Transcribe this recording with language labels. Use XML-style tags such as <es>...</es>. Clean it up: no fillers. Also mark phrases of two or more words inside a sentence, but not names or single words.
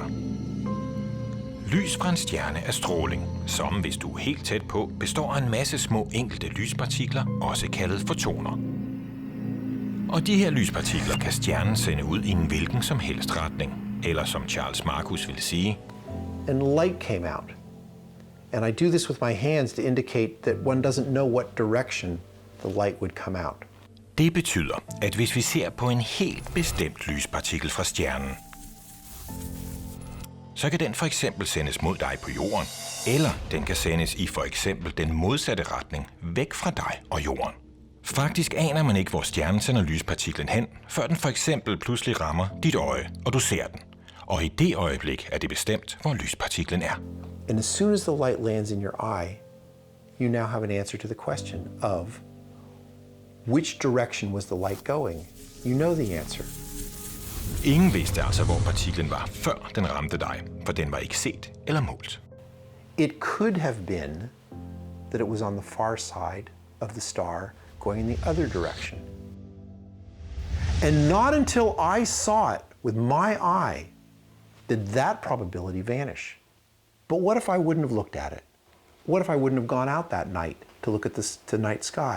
<da>Lys fra en stjerne er stråling, som hvis du er helt tæt på, består af en masse små enkelte lyspartikler, også kaldet fotoner. Og de her lyspartikler kan stjernen sende ud i en hvilken som helst retning, eller som Charles Marcus ville sige,</da> <en>and light came out. And I do this with my hands to indicate that one doesn't know what direction the light would come out.</en> <da>Det betyder, at hvis vi ser på en helt bestemt lyspartikel fra stjernen, så kan den for eksempel sendes mod dig på jorden, eller den kan sendes i for eksempel den modsatte retning, væk fra dig og jorden. Faktisk aner man ikke, hvor stjernen sender lyspartiklen hen, før den for eksempel pludselig rammer dit øje, og du ser den. Og i det øjeblik er det bestemt, hvor lyspartiklen er.</da> <en>And as soon as the light lands in your eye, you now have an answer to the question of which direction was the light going? You know the answer.</en> <da>Ingen vidste altså, hvor partiklen var, før den ramte dig, for den var ikke set eller målt.</da> <en>It could have been that it was on the far side of the star going in the other direction. And not until I saw it with my eye did that probability vanish. But what if I wouldn't have looked at it? What if I wouldn't have gone out that night to look at the night sky?</en>